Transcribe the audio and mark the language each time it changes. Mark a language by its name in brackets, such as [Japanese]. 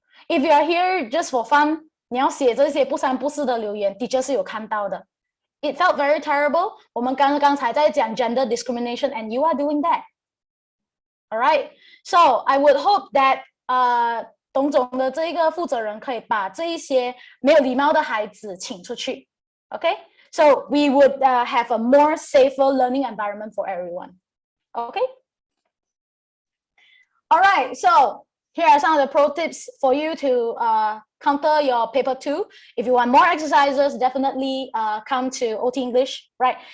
[English] If you are here just for fun, [Chinese] 你要写这些不三不四的留言 teacher 是有看到的。 [English] It felt very terrible. [Chinese] 我们刚才在讲 [English] gender discrimination and you are doing that. Alright, so I would hope that [Chinese] 董总的这个负责人可以把这一些没有礼貌的孩子请出去。 [English] Okay, so we would have a more safer learning environment for everyone. Okay. Alright, so here are some of the pro tips for you to counter your paper 2. If you want more exercises, definitely come to OT English, right?